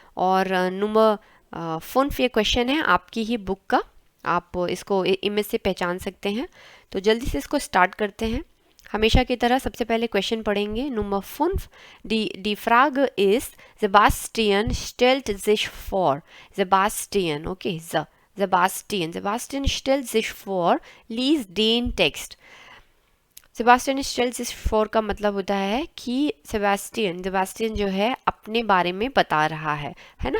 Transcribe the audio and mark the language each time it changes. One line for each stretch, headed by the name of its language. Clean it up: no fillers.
Hindi: और number phone पे question है आपकी ही बुक का, आप इसको इमेज से पहचान सकते हैं। तो जल्दी से इसको स्टार्ट करते हैं। हमेशा की तरह सबसे पहले क्वेश्चन पढ़ेंगे।
English: number 5, दी फ्राग इज
German: Sebastian stellt sich vor. Sebastian, okay, Sebastian stellt sich vor, lies den Text.
Hindi: Sebastian स्टेल्स इस फोर का मतलब होता है कि सेबास्टियन जो है अपने बारे में बता रहा है ना।